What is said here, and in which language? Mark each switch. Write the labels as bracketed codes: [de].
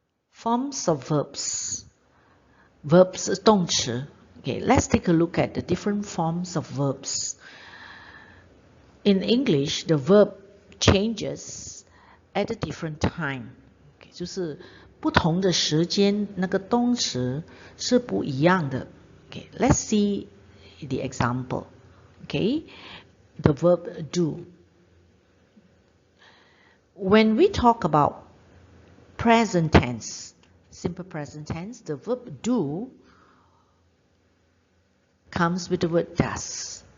[en] Forms of verbs. Verbs 动词. Okay, let's take a look at the different forms of verbs. In English, the verb changes at a different time. [zh] 就是不同的时间，那个动词是不一样的。 [en] Okay, let's see the example. Okay, the verb do. When we talk about present tense, simple present tense, the verb do comes with the word does.